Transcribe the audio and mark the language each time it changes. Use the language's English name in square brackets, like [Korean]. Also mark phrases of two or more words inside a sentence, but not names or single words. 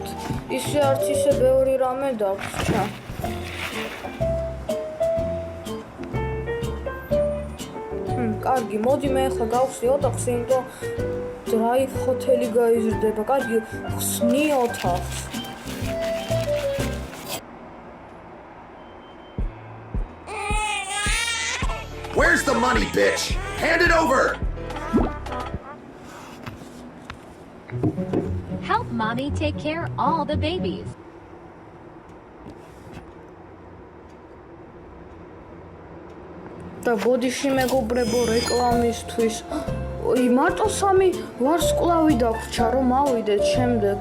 [Georgian] ისე არც ისე ბევრი რამე დაგვრჩა. კარგი, მოდი მე ახლა გავხსნი ოთახს, იმიტომ დრაივ ჰოთელი გაიზრდება. კარგი, ხსნი ოთახს. [English] Where's the money, bitch? Hand it over! Help mommy take care of all the babies. [Georgian] და ბოდიში მეგობრებო რეკლამისთვის. მარტო 3 ვარსკვლავი დაგვრჩა რომ ავიდეთ შემდეგ.